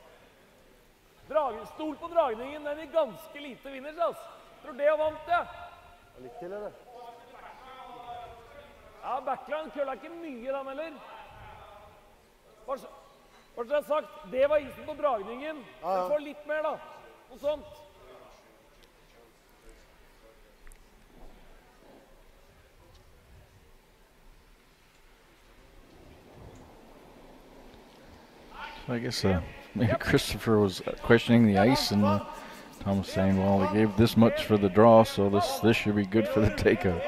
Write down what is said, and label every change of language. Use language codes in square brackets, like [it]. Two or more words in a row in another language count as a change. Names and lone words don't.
[no] Stol på dragningen, den er ganske lite vinners, ass. Tror det vant, ja. Litt til, eller? Ja, backline kølla ikke mye da, eller? Hva som jeg har sagt, det var isen på dragningen. Du får litt mer da, noe sånt. [en] So I guess maybe Christopher was questioning the ice, and Tom was saying, well, they gave this much for the draw, so this should be good for the takeout.